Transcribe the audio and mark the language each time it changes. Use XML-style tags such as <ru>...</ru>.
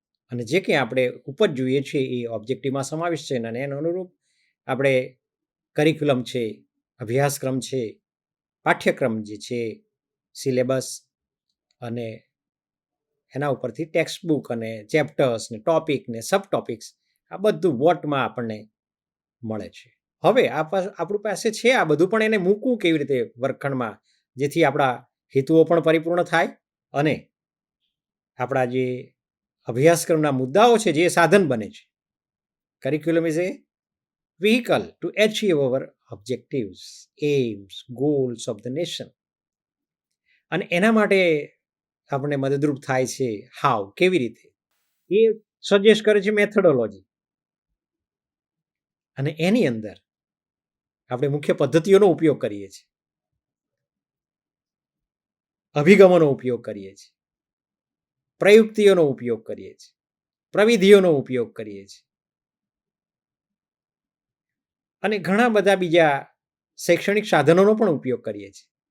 <gu>અને જે કંઈ આપણે ઉપજ જોઈએ છીએ એ ઓબ્જેક્ટિવમાં સમાવિષ્ટ છે અને એનું અનુરૂપ આપણે કરિક્યુલમ છે, અભ્યાસક્રમ છે, પાઠ્યક્રમ જે છે, સિલેબસ અને એના ઉપરથી ટેક્સ્ટ બુક અને ચેપ્ટર્સ ને ટોપિક ને સબ ટોપિક્સ, આ બધું વોટમાં આપણને મળે છે. હવે આપણી પાસે છે આ બધું, પણ એને મૂકવું કેવી રીતે વર્ગખંડમાં, જેથી આપણા હેતુઓ પણ પરિપૂર્ણ થાય અને આપણા જે અભ્યાસક્રમના મુદ્દાઓ છે જે સાધન બને છે.</gu> <en>Curriculum is a vehicle to achieve our objectives, aims, goals of the nation.</en> <gu>અને એના માટે આપણને મદદરૂપ થાય છે હાઉ, કેવી રીતે, એ સજેસ્ટ કરે છે મેથોડોલોજી. અને એની અંદર આપણે મુખ્ય પદ્ધતિઓનો ઉપયોગ કરીએ છીએ, અભિગમોનો ઉપયોગ કરીએ છીએ, પ્રયુક્તિઓનો ઉપયોગ કરીએ છીએ, પ્રવિધિઓનો ઉપયોગ કરીએ છીએ અને ઘણા બધા બીજા શૈક્ષણિક સાધનોનો પણ ઉપયોગ કરીએ છીએ.</gu>